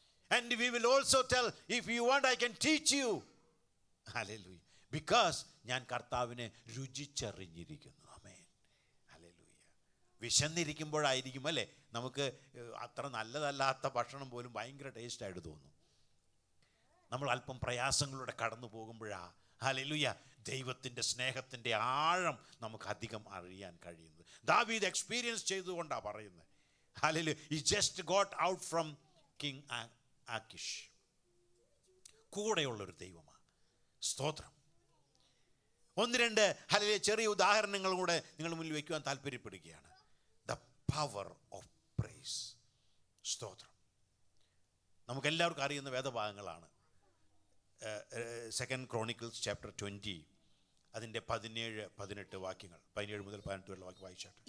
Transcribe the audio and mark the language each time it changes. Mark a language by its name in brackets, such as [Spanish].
[English] And we will also tell, if you want I can teach you. Hallelujah. [Malayalam] Because ഞാൻ കർത്താവിനെ രുചിച്ചറിഞ്ഞിരിക്കുന്നു. ആമേൻ. Hallelujah. വിശന്നിരിക്കുമ്പോഴായിരിക്കും അല്ലേ നമുക്ക് അത്ര നല്ലതല്ലാത്ത ഭക്ഷണം പോലും ഭയങ്കര ടേസ്റ്റായിട്ട് തോന്നും. നമ്മൾ അല്പം പ്രയാസങ്ങളിലൂടെ കടന്നു പോകുമ്പോഴാ, ഹല്ലേലൂയ, ദൈവത്തിൻ്റെ സ്നേഹത്തിൻ്റെ ആഴം നമുക്ക് അധികം അറിയാൻ കഴിയുന്നത്. ദാവീദ് എക്സ്പീരിയൻസ് ചെയ്തുകൊണ്ടാണ് പറയുന്നത്. Hallelujah. [English] He just got out from King Achish. [Malayalam] കൂടെയുള്ളൊരു ദൈവമാണ്. സ്തോത്രം. ഒന്ന് രണ്ട് ഹല്ലേലൂയ ചെറിയ ഉദാഹരണങ്ങൾ കൂടെ നിങ്ങളുടെ മുന്നിൽ വയ്ക്കുവാൻ താല്പര്യപ്പെടുകയാണ്. [English] The power of praise. [Malayalam] സ്തോത്രം. നമുക്കെല്ലാവർക്കും അറിയുന്ന വേദഭാഗങ്ങളാണ്. 2 Chronicles chapter 20 അതിൻ്റെ 17-18 വാക്യങ്ങൾ, 17 മുതൽ 18 വരെയുള്ള വാക്യം വായിച്ചാട്ടെ.